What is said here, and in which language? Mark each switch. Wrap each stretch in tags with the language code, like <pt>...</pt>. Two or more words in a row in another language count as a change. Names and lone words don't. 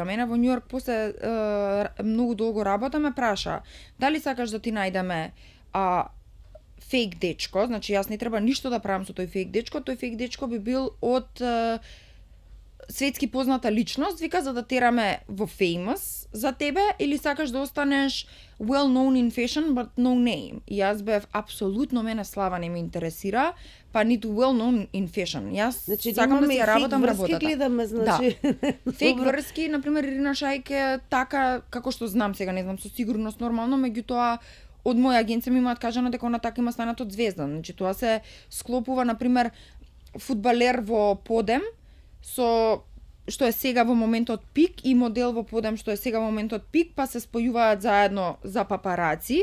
<mk>Мене во Њујорк после многу долго работа ме праша, дали сакаш да ти најдеме фейк дечко, значи јас не треба ништо да правам со тој фейк дечко би бил од светски позната личност, вика, за да тераме во famous за тебе, или сакаш да останеш</mk> <en>well known in fashion but no name.</en> <mk>И јас бев апсолутно, мене слава не ме интересира, па ниту</mk> <en>well known in fashion.</en> <mk>Јас сакам да си ја работам работата. Гледаме, значи. Да. Фейк врски, например, Ирина Шајк е така, како што знам сега, не знам со сигурност нормално, меѓутоа од моја агенција ми имаат кажано дека она така има станат од звезда. Значи тоа се склопува, например, фудбалер во подем со што е сега во моментот пик и модел во подем што е сега во моментот пик, па се спојуваат заедно за папараци.</mk>